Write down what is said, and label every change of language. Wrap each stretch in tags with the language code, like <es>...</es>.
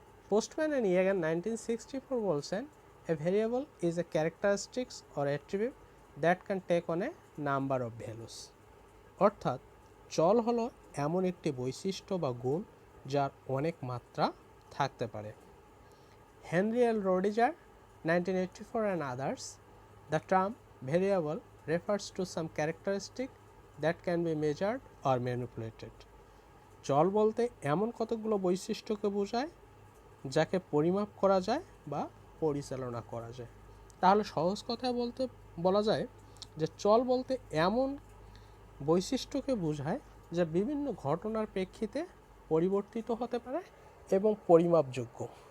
<en>Postman and ইয়াগান 1964</en> <bn>বলছেন,</bn> <en>A variable is a characteristics or attribute that can take on a number of values.</en> <bn>অর্থাৎ চল হলো এমন একটি বৈশিষ্ট্য বা গুণ যার অনেক মাত্রা থাকতে পারে।</bn> <en>Henry L Roediger 1984 and others, the term variable refers to some characteristic that can be measured or manipulated.</en> <bn>চল বলতে এমন কতগুলো বৈশিষ্ট্যকে বোঝায় যাকে পরিমাপ করা যায় বা পরিচালনা করা যায়। তাহলে সহজ কথায় বলা যায় যে চল বলতে এমন বৈশিষ্ট্যকে বোঝায় যা বিভিন্ন ঘটনার প্রেক্ষিতে পরিবর্তিত হতে পারে এবং পরিমাপযোগ্য।</bn>